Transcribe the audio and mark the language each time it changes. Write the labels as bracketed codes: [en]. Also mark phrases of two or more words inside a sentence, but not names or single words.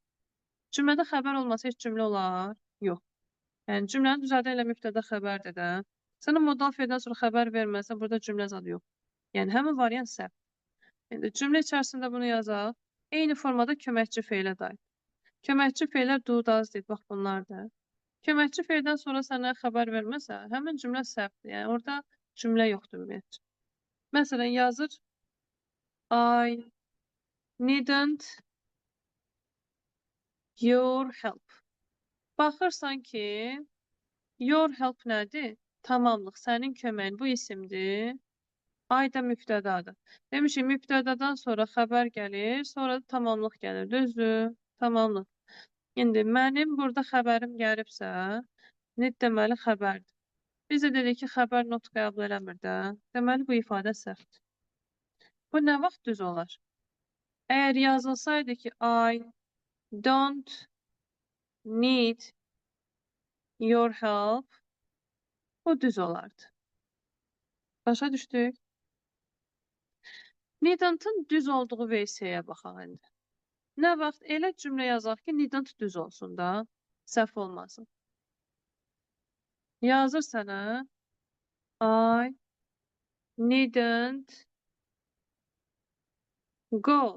[az] Cümlədə xəbər olmasa heç cümlə olar? Yox. Yəni cümlənin düzəldən ilə mübtəda xəbərdir də. Sənə modal fe'ldən sonra xəbər verməsə, burada cümlə zadı yox. Yəni həmin variant səhv. İndi cümlə içərisində bunu yazaq. Eyni formada köməkçi fe'lə dair. Köməkçi fe'lər [en] do, does, did, [az] bax bunlardır. Köməkçi fe'ldən sonra sənə xəbər verməsə, həmin cümlə səhvdir. Yəni orada cümlə yoxdur ümumiyyətcə. Məsələn, yazır [en] I needn't your help. [az] Baxırsan ki, [en] your help nədir? [az] Tamamlıq, sənin köməyin bu isimdir. I da mübtədadır. Demişik, mübtədadan sonra xəbər gəlir, sonra da tamamlıq gəlir. Düzdür? Tamamlıq. İndi mənim burada xəbərim gəlibsə, need deməli xəbərdir. Biz də dedik ki, xəbər not qəbul eləmir də. Deməli, bu ifadə səhvdir. Bu nə vaxt düz olar? Əgər yazılsaydı ki, [en] I don't need your help, [az] bu düz olardı. Başa düşdük? Needn't-ın düz olduğu versiyaya baxaq indi. Nə vaxt elə cümlə yazaq ki, needn't düz olsun da, səhv olmasın. Yazırsan, hə? [en] I needn't go.